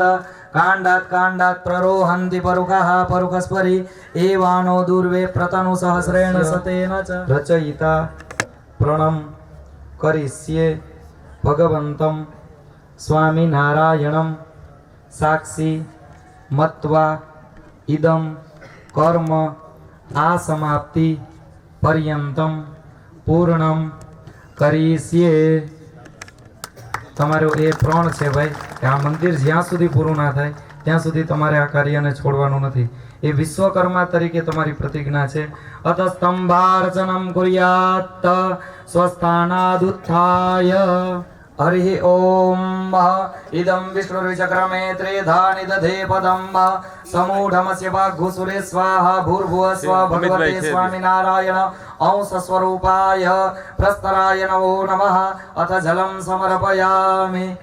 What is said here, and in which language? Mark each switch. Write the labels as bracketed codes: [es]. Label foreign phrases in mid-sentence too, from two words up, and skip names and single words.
[sa] काण्डात् प्ररोहन्ति परुखः परुखस्परि एवानो दूर्वे प्रतनु सहस्रेण सतेन च रचयिता प्रणम करिष्ये भगवन्तं स्वामिनारायणं साक्षी मत्वा इदं कर्म आसमाप्ति पर्यन्तं पूर्णं करिष्ये। [gu] તમારો એ પ્રણ છે ભાઈ કે આ મંદિર જ્યાં સુધી પૂરું ના થાય ત્યાં સુધી તમારે આ કાર્યને છોડવાનું નથી. એ વિશ્વકર્મા તરીકે તમારી પ્રતિજ્ઞા છે. [sa] अत स्तंभार्चनम कुर्यात स्वस्थानादुत्थाय. हरिः ओम इदं विष्णुर्विचक्रमे त्रेधा निदधे पदं समूढमस्य वाग्घुसुरे स्वाहा भूर्भुवः स्वः भगवते स्वामिनारायण अंशस्वरूपाय प्रस्तराय नमो नमः. अथ जलं समर्पयामि.